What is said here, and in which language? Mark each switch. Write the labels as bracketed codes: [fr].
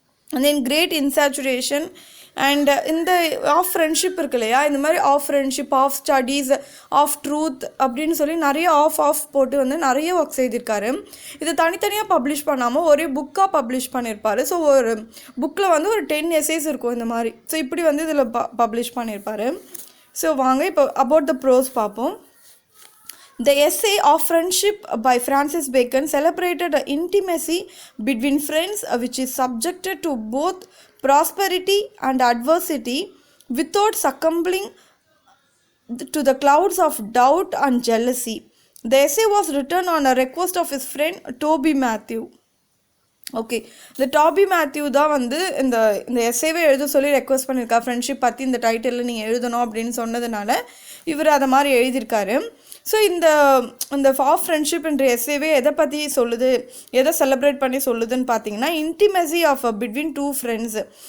[en] and then great இன்சாச்சுரேஷன் and [ta] இந்த of friendship இருக்கு இல்லையா, இந்த மாதிரி of friendship, of studies, of truth அப்படின்னு சொல்லி நிறைய ஆஃப் போட்டு வந்து நிறைய ஒர்க்ஸ் எழுதியிருக்காரு. இதை தனித்தனியாக பப்ளிஷ் பண்ணாமல் ஒரே புக்காக பப்ளிஷ் பண்ணியிருப்பார். ஸோ ஒரு புக்கில் வந்து ஒரு 10 எஸ்ஸேஸ் இருக்கும் இந்த மாதிரி. ஸோ இப்படி வந்து இதில் பப்ளிஷ் பண்ணியிருப்பார். ஸோ வாங்க இப்போ [en] about the pros [ta] பார்ப்போம். [en] The essay of friendship by Francis Bacon celebrated the intimacy between friends which is subjected to both prosperity and adversity without succumbing to the clouds of doubt and jealousy. The essay was written on a request of his friend Toby Matthew. [ta] Okay, இந்த டாபி Matthew தான் வந்து இந்த எஸ்ஸேவே எழுத சொல்லி request பண்ணியிருக்கா. Friendship பற்றி இந்த டைட்டிலில் நீங்கள் எழுதணும் அப்படின்னு சொன்னதுனால இவர் அதை மாதிரி எழுதியிருக்காரு. ஸோ இந்த ஆஃப் ஃப்ரெண்ட்ஷிப் என்ற எஸ்ஸேவே எதை பற்றி சொல்லுது, எதை செலிப்ரேட் பண்ணி சொல்லுதுன்னு பார்த்தீங்கன்னா, [en] Intimacy of between 2 friends.